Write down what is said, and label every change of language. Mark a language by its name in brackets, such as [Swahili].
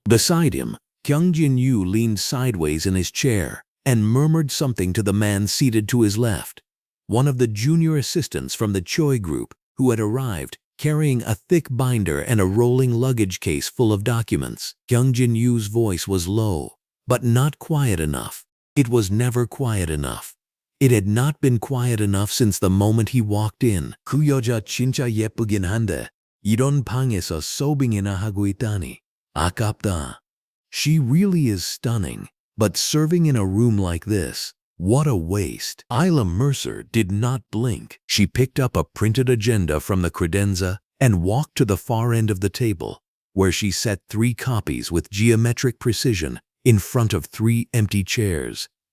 [English] Beside him, Kyung-Jin leaned sideways in his chair and murmured something to the man seated to his left, one of the junior assistants from the Choi group who had arrived carrying a thick binder and a rolling luggage case full of documents. Kyung-Jin voice was low, but not quiet enough. It was never quiet enough. It had not been quiet enough since the moment he walked in. [Korean] "그 여자 진짜 예쁘긴 한데 이런 방에서 소빙이나 하고 있다니." Akapta. [English] She really is stunning, but serving in a room like this, what a waste. Isla Mercer did not blink. She picked up a printed agenda from the credenza and walked to the far end of the table, where she set 3 copies with geometric precision in front of 3 empty chairs.